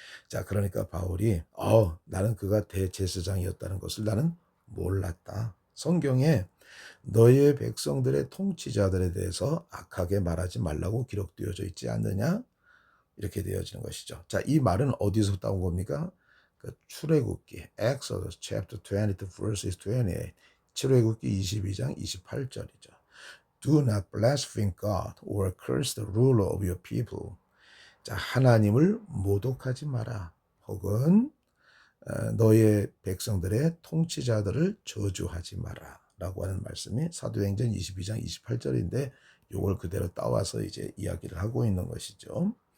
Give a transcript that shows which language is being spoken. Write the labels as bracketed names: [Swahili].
[Korean] 자, 그러니까 바울이 나는 그가 대제사장이었다는 것을 나는 몰랐다. 성경에 너의 백성들의 통치자들에 대해서 악하게 말하지 말라고 기록되어져 있지 않느냐? 이렇게 되어지는 것이죠. 자, 이 말은 어디서 따온 겁니까? 그 출애굽기 [English] Exodus chapter 22 verses 28. [Korean] 출애굽기 22장 28절이죠. [English] Do not blaspheme God or curse the ruler of your people. [Korean] 자, 하나님을 모독하지 마라. 혹은 너의 백성들의 통치자들을 저주하지 마라. 라고 하는 말씀이 사도행전 22장 28절인데 이걸 그대로 따와서 이제 이야기를 하고 있는 것이죠.